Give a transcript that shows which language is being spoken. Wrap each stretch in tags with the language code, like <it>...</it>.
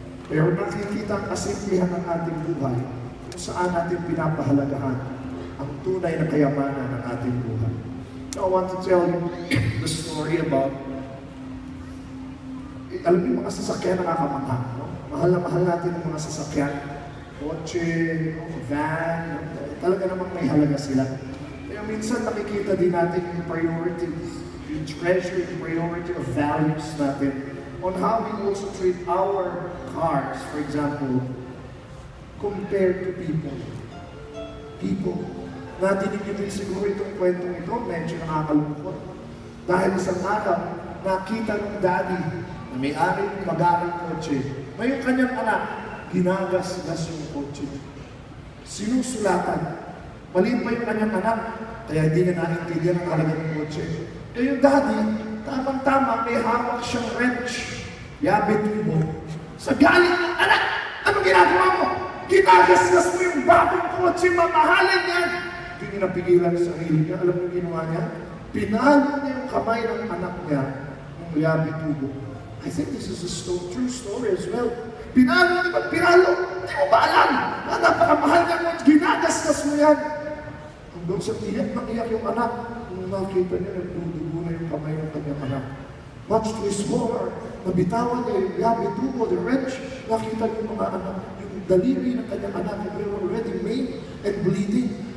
<tl>Pero nakikita ang kasimplihan ng ating buhay kung saan natin pinapahalagahan ang tunay na kayamanan ng ating buhay.</tl> <en>So I want to tell you the story about,</en> <tl>alam niyo mga sasakyan na nakakamangha, no? Mahal na mahal natin ang mga sasakyan, kotse, van, talaga namang may halaga sila. Kaya minsan nakikita din natin yung</tl> <en>priorities, yung treasure, yung priority of values natin on how we also treat our cars, for example, compared to people.</en> <tl>People. Natinig nyo din siguro itong kwentong ito, medyo nakakalungkot. Dahil isang araw, nakita ng daddy na may-ari ng magarang kotse. May yung kanyang anak, ginagas-gas yung kotse. Sinusulatan. Maliit pa yung kanyang anak, kaya hindi niya naintindihan ang halaga ng kotse. Kaya yung daddy, tamang-tama, may hawak siyang wrench. Yabe tubo. Sa galing ng anak, ano ginagawa mo? Ginagasgas mo yung bagong kotse, mamahalin yan. Hindi niya napigilan sa sarili niya. Alam mo yung ginawa niya? Pinalo niya yung kamay ng anak niya ng yabe tubo.</tl> <en>I think this is a true story as well.</en> <tl>Pinalo niya, pinalo. Hindi mo ba alam? Napakamahal niya mo, ginagasgas mo yan. Doon sa iyak na iyak yung anak, nung nakita niya, nagdudugo na yung kamay ng kanyang anak.</tl> <en>Much to his horror,</en> <tl>nabitawan niya yung gabi, dugo,</tl> <en>the wrench,</en> <tl>nakita niya yung mga anak, yung daliri ng kanyang anak,</tl> <en>they were already maimed and bleeding.</en>